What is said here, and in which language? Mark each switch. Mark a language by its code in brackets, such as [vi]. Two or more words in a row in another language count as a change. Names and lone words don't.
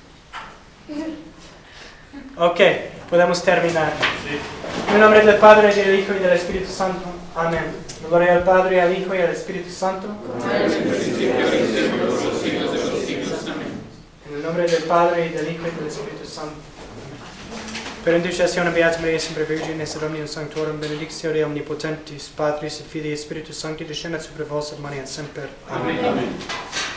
[es] Ok, podemos terminar. En el nombre del Padre, y del Hijo y del Espíritu Santo. Amén. Gloria al Padre, al Hijo y al Espíritu Santo. En el nombre del Padre, y del Hijo y del Espíritu Santo. [la] Per intercessione Beata Maria, sempre Virgine, et omnium sanctorum, benedictio Dei omnipotentis, Patris et Filii et Spiritus Sancti, descendat super vos et manet semper. Amen. Amen.